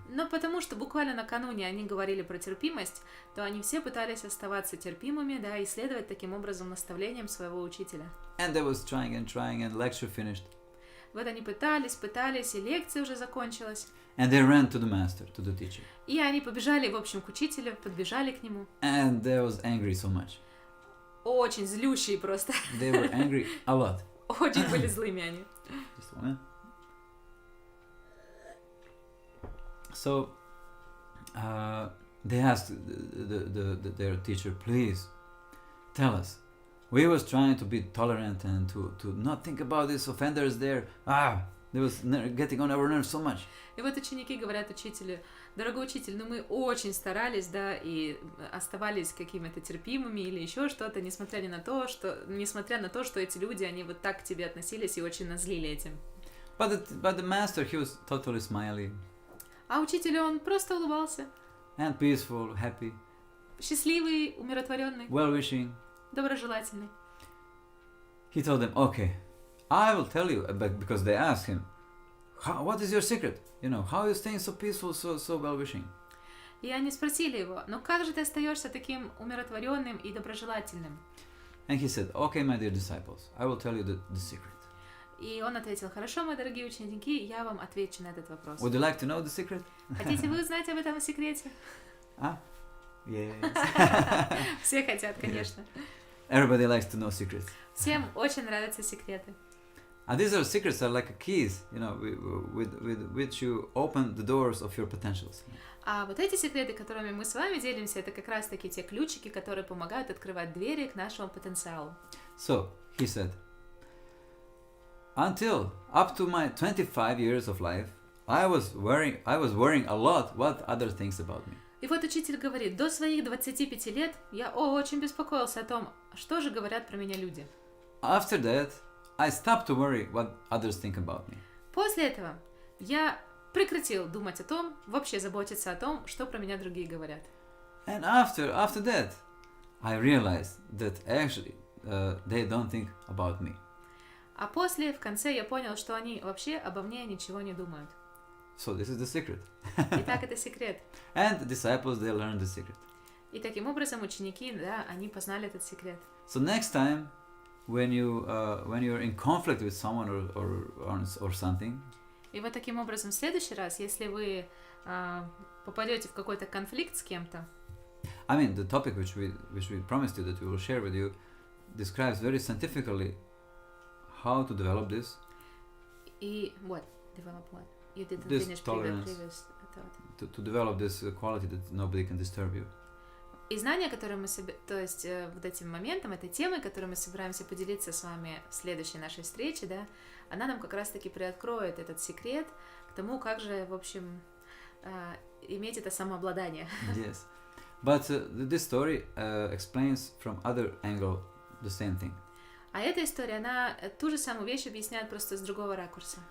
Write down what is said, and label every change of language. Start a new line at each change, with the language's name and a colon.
Russian: Но потому что буквально накануне они говорили про терпимость, то они все пытались оставаться терпимыми, да, и следовать таким образом наставлениям своего учителя.
English: And they was trying, and lecture finished.
Russian: Вот они пытались, и лекция уже закончилась.
English: And they ran to the master, to the teacher.
Russian: И они побежали, в общем, к учителю, подбежали к нему.
English: And they was angry so much.
Russian: Очень злющие просто.
English: They were angry a lot.
Russian: Очень были злыми они.
English: Just a moment. So they asked their teacher, please tell us. We was trying to be tolerant and to not think about these offenders there. They was getting on our nerves so much.
Russian: И вот ученики говорят учителю: дорогой учитель, ну мы очень старались, да, и оставались какими-то терпимыми или еще что-то, несмотря на то, что эти люди, они вот так к тебе относились и очень назлили этим.
English: But the master, he was totally smiling.
Russian: А учитель, он просто улыбался.
English: And peaceful, happy.
Russian: Счастливый, умиротворенный.
English: Well-wishing.
Russian: Доброжелательный.
English: He told them, okay, I will tell you, because they asked him, what is your secret? You know, how are you staying so peaceful, so well-wishing?
Russian: И они спросили его: ну как же ты остаешься таким умиротворенным и доброжелательным?
English: And he said, okay, my dear disciples, I will tell you the secret.
Russian: И он ответил: хорошо, мои дорогие ученики, я вам отвечу на этот вопрос.
English: Would you like to know the secret?
Russian: Хотите вы узнать об этом секрете?
English: Yes.
Russian: Все хотят, конечно.
English: Everybody likes to know secrets.
Russian: Всем очень нравятся секреты.
English: And these secrets are like keys, you know, with which you open the doors of your potentials.
Russian: А вот эти секреты, которыми мы с вами делимся, это как раз-таки те ключики, которые помогают открывать двери к нашему потенциалу.
English: So, he said, until up to my 25 years of life, I was worrying a lot what others thinks about me.
Russian: И вот учитель говорит: до своих 25 лет я очень беспокоился о том, что же говорят про меня люди.
English: After that, I stopped to worry what others think about me.
Russian: После этого я прекратил думать о том, вообще заботиться о том, что про меня другие говорят.
English: And after that, I realized that actually they don't think about me.
Russian: А после, в конце, я понял, что они вообще обо мне ничего не думают.
English: So this is the secret.
Russian: Итак, это секрет.
English: And the disciples, they learned the secret.
Russian: И таким образом ученики, да, они познали этот секрет.
English: So next time, when you're in conflict with someone or something.
Russian: И вот таким образом в следующий раз, если вы попадете в какой-то конфликт с кем-то.
English: I mean, the topic which we promised you that we will share with you describes very scientifically how to develop this. И what? Develop what? You didn't this finish tolerance, previous thought. To develop this quality that nobody can disturb you.
Russian: И знания, которые мы то есть вот этим моментом, этой темой, которую мы собираемся поделиться с вами в следующей нашей встрече, да, она нам как раз-таки приоткроет этот секрет к тому, как же, в общем, иметь это самообладание.
English: Yes, but this story explains from other angle the same thing.
Russian: А эта история, она ту же самую вещь объясняет просто с другого ракурса.